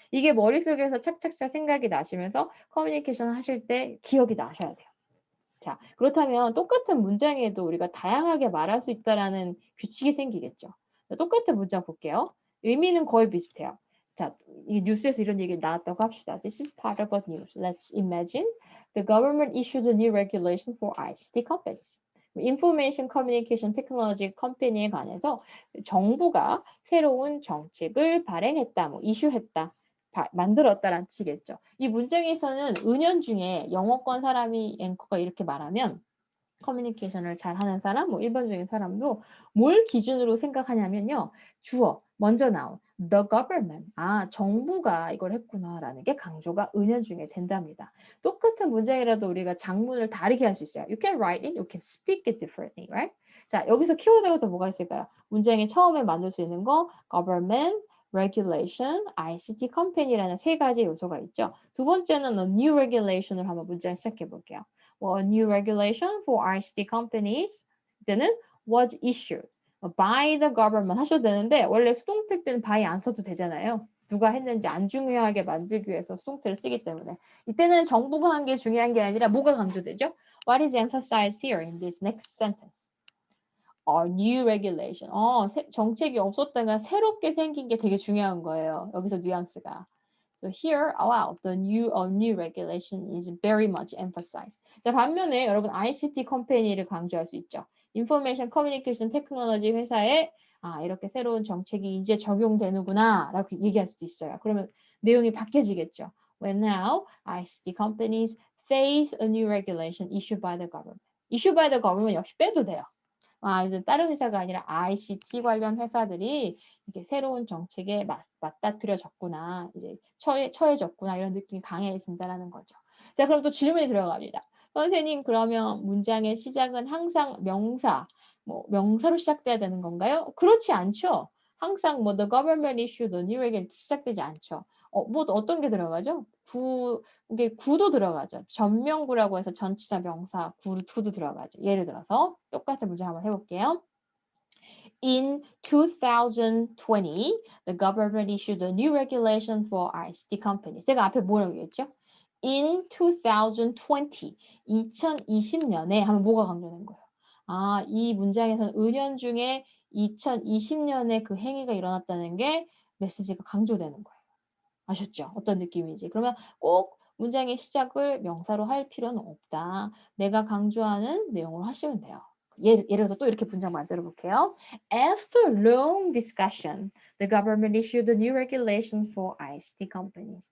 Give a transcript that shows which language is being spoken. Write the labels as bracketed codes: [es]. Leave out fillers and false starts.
[ko] 이게 머릿속에서 착착착 생각이 나시면서 커뮤니케이션 하실 때 기억이 나셔야 돼요. 자, 그렇다면 똑같은 문장에도 우리가 다양하게 말할 수 있다라는 규칙이 생기겠죠. 똑같은 문장 볼게요. 의미는 거의 비슷해요. 자, 이 뉴스에서 이런 얘기 나왔다고 합시다. [en] This is part of a news. Let's imagine the government issued a new regulation for ICT companies. [ko] Information Communication Technology Company에 관해서 정부가 새로운 정책을 발행했다, 뭐 이슈했다. 만들었다란 뜻이겠죠. 이 문장에서는 은연중에 영어권 사람이 앵커가 이렇게 말하면 커뮤니케이션을 잘하는 사람, 뭐 일반적인 사람도 뭘 기준으로 생각하냐면요. 주어, 먼저 나온 the government, 정부가 이걸 했구나라는 게 강조가 은연중에 된답니다. 똑같은 문장이라도 우리가 장문을 다르게 할 수 있어요. [en] You can write it, you can speak it differently, right? [ko] 자, 여기서 키워드가 또 뭐가 있을까요? 문장의 처음에 만들 수 있는 거 government, regulation, ICT company라는 세 가지 요소가 있죠. 두 번째는 a new regulation을 한번 문장 시작해 볼게요. [en] A new regulation for ICT companies 때는 was issued by the government [ko] 하셔도 되는데 원래 수동태 때는 by 안 써도 되잖아요. 누가 했는지 안 중요하게 만들기 위해서 수동태를 쓰기 때문에 이때는 정부가 한 게 중요한 게 아니라 뭐가 강조되죠? [en] What is emphasized here in this next sentence? A new regulation. [ko] 정책이 없었다가 새롭게 생긴 게 되게 중요한 거예요. 여기서 뉘앙스가. [en] So here, wow, the new regulation is very much emphasized. [ko] 자, 반면에 여러분 ICT 컴퍼니를 강조할 수 있죠. Information Communication Technology 회사에 이렇게 새로운 정책이 이제 적용되는구나 라고 얘기할 수도 있어요. 그러면 내용이 바뀌어지겠죠. [en] When now ICT companies face a new regulation issued by the government. Issued by the government [ko] 역시 빼도 돼요. 이제 다른 회사가 아니라 ICT 관련 회사들이 이게 새로운 정책에 맞닥뜨려졌구나, 이제 처해졌구나 이런 느낌이 강해진다라는 거죠. 자, 그럼 또 질문이 들어갑니다. 선생님, 그러면 문장의 시작은 항상 명사, 명사로 시작돼야 되는 건가요? 그렇지 않죠. 항상 [en] the government issued a new regulation [ko] 시작되지 않죠. 어떤 게 들어가죠? 이게 구도 들어가죠. 전명구라고 해서 전치사 명사 구도 들어가죠. 예를 들어서 똑같은 문제 한번 해볼게요. [en] In 2020, the government issued a new regulation for ICT companies. [ko] 제가 앞에 뭐라고 얘기했죠? In 2020, 2020년에 하면 뭐가 강조된 거예요? 이 문장에서는 은연중에 2020년에 그 행위가 일어났다는 게 메시지가 강조되는 거예요. 아셨죠? 어떤 느낌인지. 그러면 꼭 문장의 시작을 명사로 할 필요는 없다. 내가 강조하는 내용으로 하시면 돼요. 예를 들어서 또 이렇게 문장 만들어 볼게요. [en] After long discussion, the government issued a new regulation for ICT companies.